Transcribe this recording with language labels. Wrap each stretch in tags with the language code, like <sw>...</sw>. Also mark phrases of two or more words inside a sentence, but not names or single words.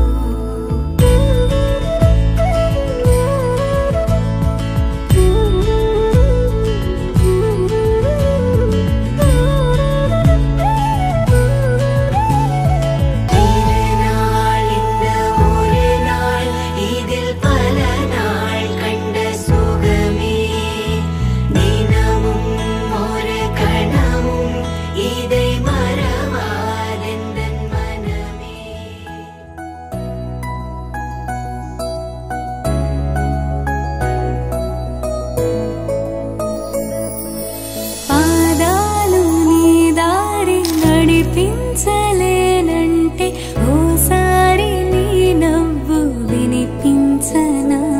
<ta>திருநாள் இந்த ஒரு நாள் இதில் பல நாள் கண்ட சுகமே தினமும் ஒரு கணமும் இதை மறவாதெந்தன் மனமே</ta> <te>పాదాలు నీ దారి నడిపించలేనంటే ఓసారి నీ నవ్వు వినిపించనా</te>